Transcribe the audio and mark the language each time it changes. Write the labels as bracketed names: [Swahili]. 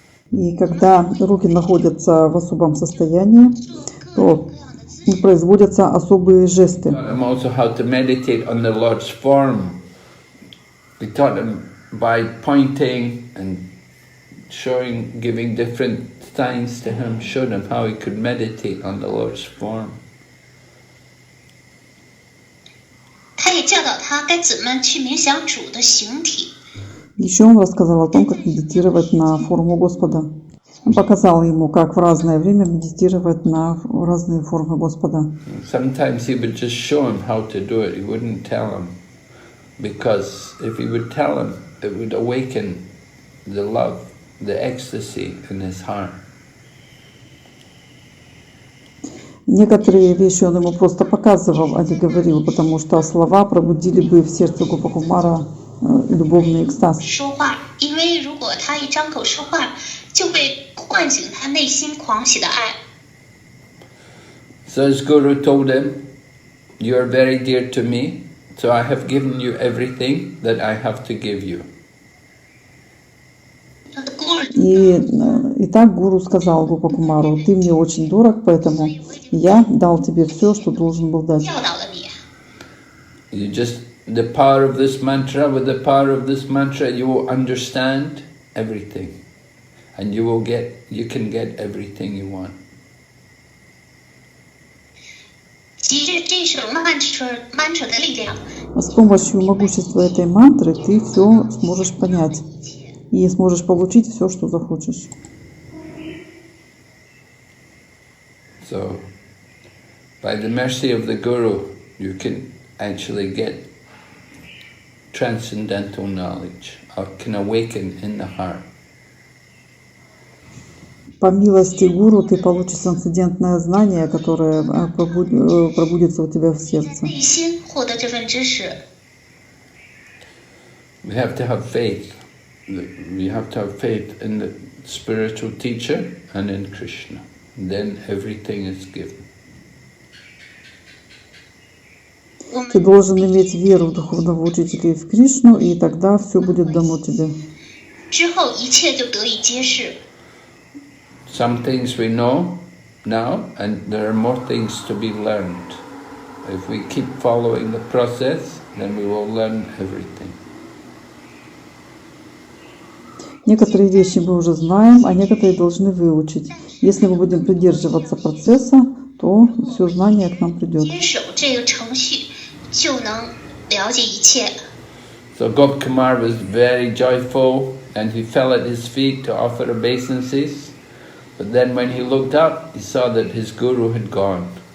[Russian] И когда руки находятся в особом состоянии, то производятся особые жесты. [English] Taught them also how to meditate on the Lord's form. We taught them by pointing and showing, giving different signs to him, showed him how he could meditate on the Lord's form. [Chinese] 他也教导他该怎么去冥想主的形体。 [Russian] Еще он рассказал о том, как медитировать на форму Господа. Он показал ему, как в разное время медитировать на разные формы Господа. [English] Sometimes he would just show him how to do it. He wouldn't tell him, because if he would tell him, it would awaken the love, the ecstasy in his heart. [Russian] Некоторые вещи он ему просто показывал, а не говорил, потому что слова пробудили бы в сердце Гопа-Кумара любовный экстаз. [Chinese] 说话，因为如果他一张口说话，就会唤醒他内心狂喜的爱。 [English] So his guru told him, "You are very dear to me, so I have given you everything that I have to give you." [Russian] И так гуру сказал Гопа-Кумару: ты мне очень дорог, поэтому я дал тебе все, что должен был дать. [Chinese] 教导了你。 [English] You just, the power of this mantra, with the power of this mantra, you will understand everything. And you can get everything you want. [Chinese] 其实这首 mantra 的力量。 [Russian] С помощью могущества этой мантры ты все сможешь понять и сможешь получить все, что захочешь. [English] So, by the mercy of the Guru, you can actually get transcendental knowledge, or can awaken in the heart. [Russian] По милости гуру ты получишь трансцендентное знание, которое пробудится у тебя в сердце. [Chinese] 内心获得这份知识。 [English] We have to have faith. We have to have faith in the spiritual teacher and in Krishna. And then everything is given. [Russian] Ты должен иметь веру в духовного учителя и в Кришну, и тогда все будет дано тебе. [Chinese] 之后一切就得以揭示。 [English] Some things we know now, and there are more things to be learned. If we keep following the process, then we will learn everything. [Russian] Некоторые вещи мы уже знаем, а некоторые должны выучить. Если мы будем придерживаться процесса, то все знание к нам придет. [Chinese] 坚守这个程序，就能了解一切。 [English] So Gopkumar was very joyful, and he fell at his feet to offer obeisances. But then when he looked up, he saw that his guru had gone.